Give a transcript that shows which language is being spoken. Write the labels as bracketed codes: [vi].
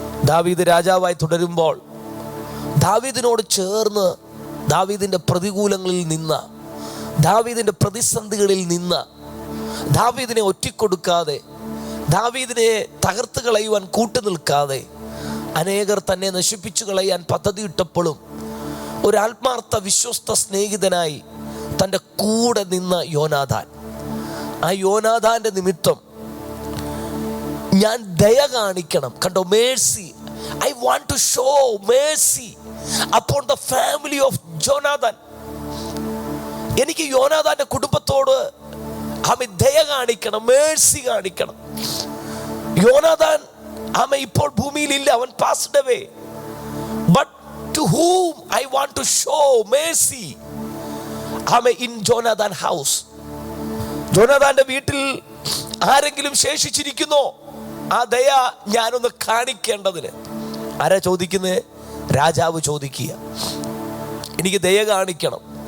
[ml] ദാവീദ് രാജാവായി തുടരുമ്പോൾ ദാവീദിനോട് ചേർന്ന് ദാവീദിൻ്റെ പ്രതികൂലങ്ങളിൽ നിന്ന, ദാവീദിൻ്റെ പ്രതിസന്ധികളിൽ നിന്ന, ദാവീദിനെ ഒറ്റിക്കൊടുക്കാതെ, ദാവീദിനെ തകർത്ത് കളയുവാൻ കൂട്ടുനിൽക്കാതെ അനേകർ തന്നെ നശിപ്പിച്ചു കളയാൻ പദ്ധതിയിട്ടപ്പോഴും ഒരു ആത്മാർത്ഥ വിശ്വസ്ത സ്നേഹിതനായി തൻ്റെ കൂടെ നിന്ന യോനാഥാൻ, ആ യോനാഥാൻ്റെ നിമിത്തം ഞാൻ ദയ കാണിക്കണം. കണ്ടോ, Mercy. [en] I want to show mercy upon the family of Jonathan. [ml] എനിക്ക് യോനാഥാന്റെ കുടുംബത്തോട് ദയ കാണിക്കണം, മേഴ്സി കാണിക്കണം. യോനാഥാൻ ഇപ്പോൾ ഭൂമിയിലില്ല, അവൻ [en] passed away. But to whom I want to show mercy in Jonathan house. [ml] ജോനാഥാന്റെ വീട്ടിൽ ആരെങ്കിലും ശേഷിച്ചിരിക്കുന്നോ ആ ദയ ഞാനൊന്ന് കാണിക്കേണ്ടതിന്. ആരാ ചോദിക്കുന്നത്? രാജാവ് ചോദിക്കുക, എനിക്ക് ദയ കാണിക്കണം.